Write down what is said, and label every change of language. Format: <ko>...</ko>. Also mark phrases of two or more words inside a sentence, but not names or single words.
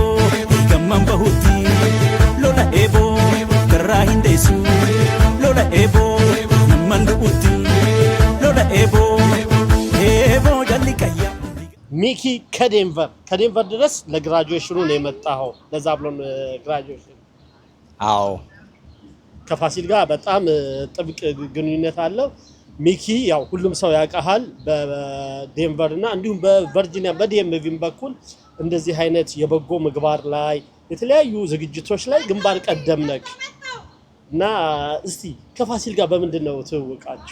<om>gamman bahuti lola ebo garra hindesu lola ebo namman duuti lola ebo ebo jalli kayya</om> <am>ሚኪ ከዴንቨር ድረስ ለግራጁዌሽኑ ነው የመጣው ለዛብሎን ግራጁዌሽን። አዎ ከፋሲል ጋር በጣም ጥብቅ ግንኙነት አለው። ሚኪ ያው ሁሉም ሰው ያውቃል በዴንቨር እና እንዲሁም በቨርጂኒያ በዲኤምቪም በኩል እንደዚህ አይነት የበጎ ምግባር ላይ የተለያዩ ዝግጅቶች ላይ ግንባር ቀደም ነክ እና እስቲ ከፋሲል ጋር በምንድነው ትውውቃችሁ?</am>